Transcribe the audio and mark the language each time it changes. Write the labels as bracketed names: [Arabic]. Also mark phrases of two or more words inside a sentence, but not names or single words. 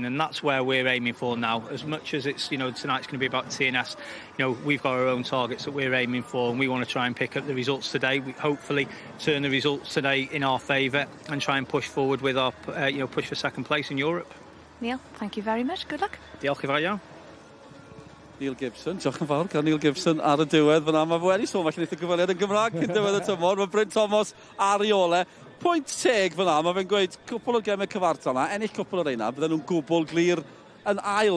[English] And that's where we're aiming for now. As much as it's, tonight's going to be about TNS, we've got our own targets that we're aiming for, and we want to try and pick up the results today. We hopefully turn the results today in our favour and try and push forward with our, push for second place in Europe. Neil, thank you very much. Good luck. [Welsh] Diolch yn fawr iawn. Neil Gibson, diolch yn fawr gan Neil Gibson ar y diwedd fyna. Mae wedi sôn falle wneud y gyfaliad yn Gymraeg cyn diwedd y tymor. Mae Bryn Thomas ar ei ole. Pwynt teg fyna, mae fe'n gweud cwpl o gemau cyfartal yna, ennill cwpl o'r reina, bydden nhw'n gwbl glir yn ail.